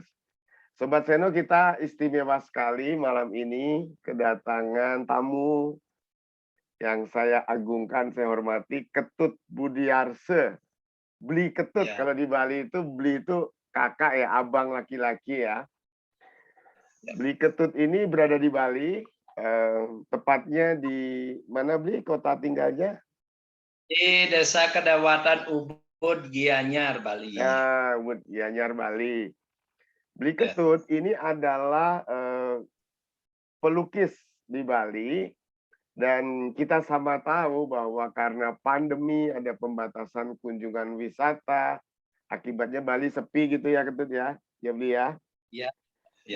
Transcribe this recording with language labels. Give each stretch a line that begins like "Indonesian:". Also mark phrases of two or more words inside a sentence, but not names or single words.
Indonesian: Sobat Seno, kita istimewa sekali malam ini kedatangan tamu yang saya agungkan, saya hormati, Ketut Budiarse. Beli Ketut, Ya. kalau di Bali itu Beli itu kakak ya, abang laki-laki ya. Ya. Beli Ketut ini berada di Bali, tepatnya di mana Beli kota tinggalnya? Di Desa Kedawatan Ubud, Gianyar, Bali. Ya, Gianyar, Bali. Beli Ya. Ketut ini adalah pelukis di Bali. Dan kita sama tahu bahwa karena pandemi ada pembatasan kunjungan wisata, akibatnya Bali sepi gitu ya Ketut ya, ya Beli ya. Ya. Ya.